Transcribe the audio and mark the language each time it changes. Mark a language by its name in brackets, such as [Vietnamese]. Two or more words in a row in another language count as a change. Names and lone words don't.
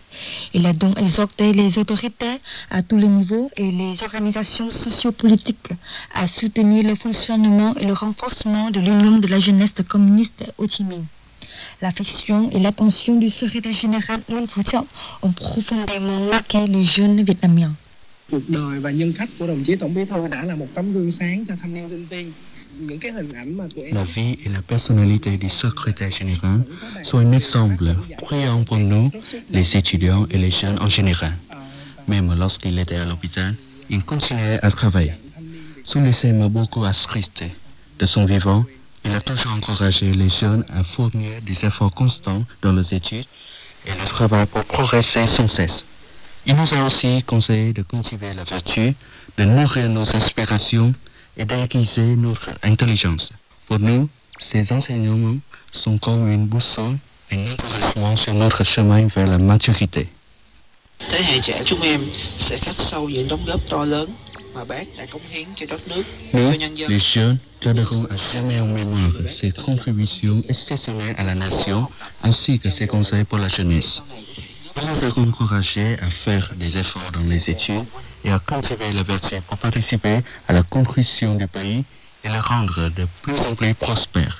[French] Il a donc exhorté les autorités à tous les niveaux et les organisations sociopolitiques à soutenir le fonctionnement et le renforcement de l'Union de la jeunesse communiste Ho Chi Minh. L'affection et l'attention du secrétaire général Nguyễn Phú Trọng ont profondément marqué les jeunes Vietnamiens. [Vietnamese] Cuộc đời và nhân cách của đồng chí Tổng Bí thư đã là một tấm gương sáng cho thanh niên sinh viên. Những cái hình ảnh mà tụi em... [French] La vie et la personnalité du secrétaire général sont un exemple brillant pour nous, les étudiants et les jeunes en général. Même lorsqu'il était à l'hôpital, il continuait à travailler. Son lycée m'a beaucoup attristé. De son vivant, il a toujours encouragé les jeunes à fournir des efforts constants dans leurs études et le travail pour progresser sans cesse. Il nous a aussi conseillé de cultiver la vertu, de nourrir nos aspirations et d'aiguiser notre intelligence. Pour nous, ces enseignements sont comme une boussole, un encouragement sur notre chemin vers la maturité. Thế hệ trẻ chúng em sẽ khắc sâu những đóng góp to lớn mà bác đã cống hiến cho đất nước, cho nhân dân. Les jeunes garderont à jamais en mémoire ses contributions exceptionnelles à la nation ainsi que ses conseils pour la jeunesse. Nous nous avons encouragés à faire des efforts dans les études et à cultiver la vertu pour participer à la construction du pays et le rendre de plus en plus prospère.